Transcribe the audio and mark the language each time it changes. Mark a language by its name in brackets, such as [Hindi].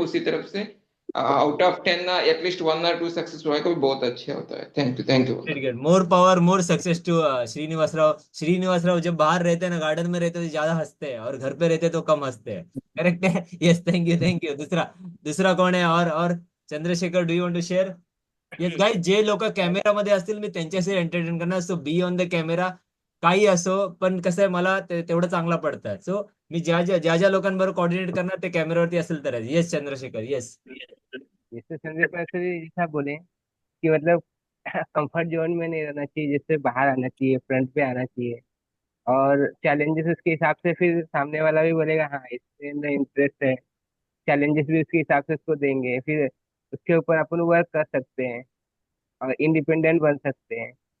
[Hindi] उसी तरफ से आउट ऑफ 10 ना एटलीस्ट 1 or 2 सक्सेस होगा, भी बहुत अच्छा होता है. [English] Thank you, thank you. More power, more success to Srinivasrao. [Hindi] Srinivasrao जब बाहर रहते हैं ना, गार्डन में रहते हैं तो ज्यादा हंसते हैं, और घर पे रहते हैं तो कम हंसते हैं. करेक्ट है. [English] Yes, thank you, thank you. [Hindi] दूसरा, दूसरा [Marathi] कोण आहे? [Hindi] और Chandrashekhar, [English] Do you want to share? [Marathi] Yes guys, जे लोक कॅमेरामध्ये असतील मी त्यांच्याशी एंटरटेन करणार. [English] so be on the camera, [Marathi] काही असो, पण कसं आहे, मला तेवढं चांगलं पडतं. सो मी ज्या लोकांबरोबर कोऑर्डिनेट करणार ते कॅमेरावरती असेल तर. [English] Yes Chandrashekhar, yes. [Hindi] जैसे संजय पायसरी जैसा बोले कि मतलब कंफर्ट जोन में नहीं रहना चाहिए, जैसे बाहर आना चाहिए, फ्रंट पे आना चाहिए, और चैलेंजेस उसके हिसाब से फिर सामने वाला भी बोलेगा हाँ इसमें अंदर इंटरेस्ट है, चैलेंजेस भी उसके हिसाब से उसको देंगे, फिर उसके ऊपर अपन वर्क कर सकते हैं और इंडिपेंडेंट बन सकते हैं.